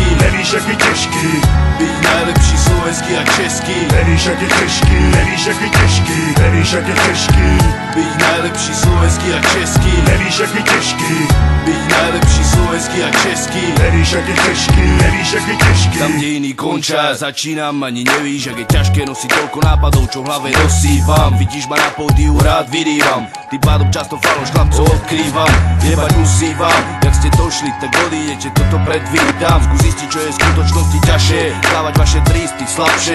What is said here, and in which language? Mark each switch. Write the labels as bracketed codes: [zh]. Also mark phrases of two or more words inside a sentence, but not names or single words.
[cs] Nevíš, jak je těžký být nejlepší slovenský a český. Nevíš, jak je těžký, nevíš, jak je těžký. Nevíš, jak je těžký být nejlepší slovenský a český. Nevíš, jak je těžký být nejlepší slovenský a český. Nevíš, jak je těžký, nevíš, jak je těžký. [sk] Tam, kde iní končia, začínam, ani nevíš, jak je ťažké nosiť toľko nápadov, čo v hlave nosívam. Vidíš ma na pódiu, rád vyrývam, tým pádom často faloš chlapcov odkrývam. Jebať musí vám, jak ste došli, tak odídete, toto predvídam. Skús zistiť, čo je v skutočnosti ťažšie, dávať vaše tristy slabšie.